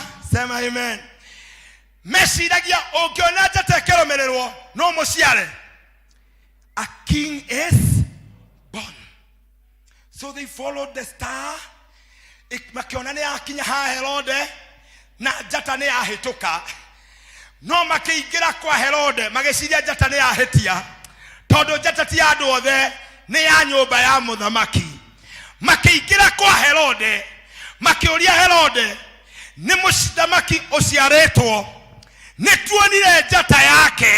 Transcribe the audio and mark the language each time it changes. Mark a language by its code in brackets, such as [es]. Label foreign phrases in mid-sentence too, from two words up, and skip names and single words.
[ki] Sema amen. Meshiragia ogiona jata keromererwo no musiare, [en] a king is born. So they followed the star. [ki] Makiona ni akinya ha Herode na jata ni ahituka. No makiingira kwa Herode mageciria jata ni ahitia, tondu jata ti andu othe ni ya nyumba ya muthamaki. Makiingira kwa Herode makiuria Herode, ni muthamaki uciaritwo, ni tuonire jata yake.